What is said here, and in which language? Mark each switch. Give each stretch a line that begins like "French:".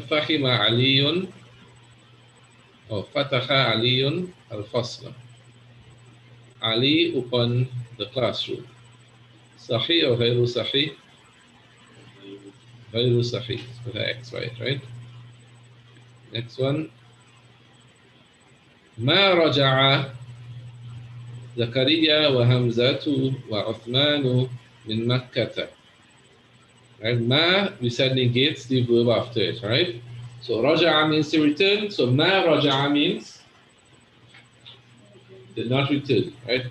Arabic: فهم علي أو فتح علي الفصل.
English: Ali opened the classroom.
Arabic: صحيح or غير صحيح? غير صحيح
English: with the X, right? Next one.
Arabic: ما رجع زكريا وهمزة وعثمان من مكة.
English: Right? Ma, we said, negates the verb after it, right? So raja'a means to return. So ma raja'a means did not return, right?